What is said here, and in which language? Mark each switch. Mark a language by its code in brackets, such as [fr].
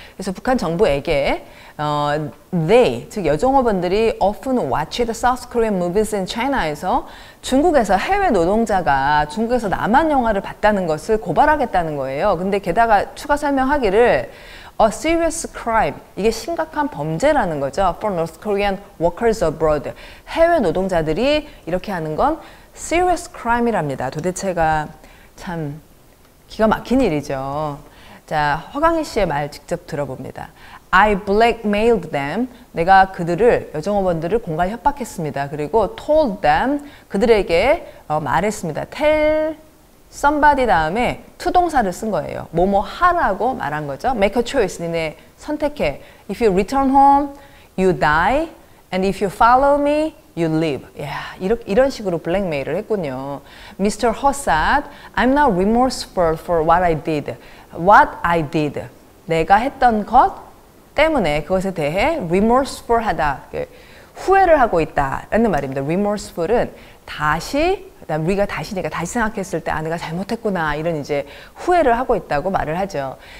[ko] 그래서 북한 정부에게 they, 즉 여종업원들이 [en] often watch the South Korean movies in China [ko] 에서 중국에서 해외 노동자가 중국에서 남한 영화를 봤다는 것을 고발하겠다는 거예요. 근데 게다가 추가 설명하기를 a serious crime, 이게 심각한 범죄라는 거죠. [en] For North Korean workers abroad, [ko] 해외 노동자들이 이렇게 하는 건 [en] serious crime [ko] 이랍니다. 도대체가 참 기가 막힌 일이죠. 자, 허강희 씨의 말 직접 들어봅니다. [en] I blackmailed them. [ko] 내가 그들을, 여종업원들을 공갈 협박했습니다. 그리고 [en] told them, [ko] 그들에게 말했습니다. tell somebody 다음에 투동사를 쓴 거예요. 뭐뭐 하라고 말한 거죠. [en] make a choice, [ko] 니네 선택해. [en] If you return home, you die. And if you follow me, you live. [ko] 야, 이런 식으로 블랙메일을 했군요. [en] Mr. Hossad, I'm now remorseful for what I did. What I did. [ko] 내가 했던 것 때문에 그것에 대해 remorseful 하다. 후회를 하고 있다라는 말입니다. remorseful은 다시, 우리가 다시니까 다시 생각했을 때 내가 잘못했구나 이런 이제 후회를 하고 있다고 말을 하죠.